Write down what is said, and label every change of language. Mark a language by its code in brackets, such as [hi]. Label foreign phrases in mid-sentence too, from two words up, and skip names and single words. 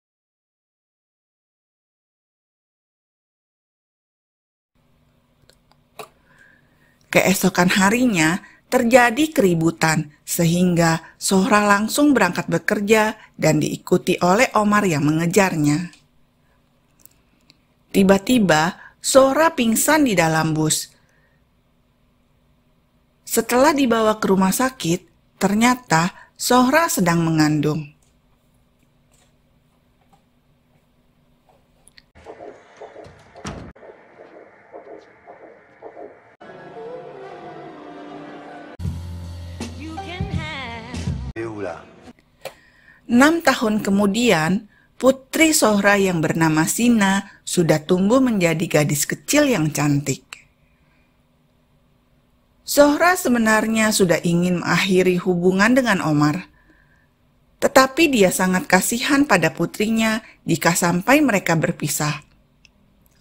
[id] Keesokan harinya terjadi keributan sehingga Zohra langsung berangkat bekerja dan diikuti oleh Omar yang mengejarnya. Tiba-tiba Zohra pingsan di dalam bus. Setelah dibawa ke rumah sakit, ternyata Zohra sedang mengandung. [fr] Et où là? [id] 6 tahun kemudian, putri Zohra yang bernama Sina sudah tumbuh menjadi gadis kecil yang cantik. Zohra sebenarnya sudah ingin mengakhiri hubungan dengan Omar. Tetapi dia sangat kasihan pada putrinya jika sampai mereka berpisah.